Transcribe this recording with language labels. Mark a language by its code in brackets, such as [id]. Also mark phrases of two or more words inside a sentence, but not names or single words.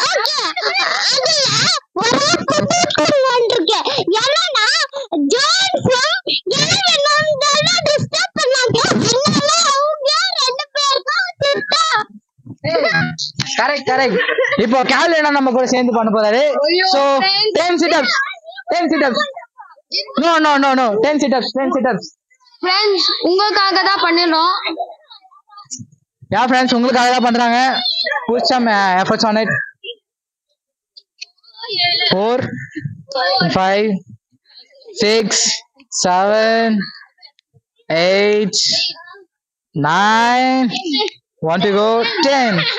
[en] correct correct. [ta] இப்போ கேல்வினா நம்ம கூட சேர்ந்து பண்ண போறாரு. [en] சோ 10 sit ups 10 sit ups. No 10 sit ups 10 sit ups. [ta] ஃப்ரெண்ட்ஸ் உங்களுக்காக தான் பண்ணிரோம். யா ஃப்ரெண்ட்ஸ் உங்களுக்காக தான் பண்றாங்க. [en] Put some efforts on it. 4 5 6 7 8 9 want to go 10.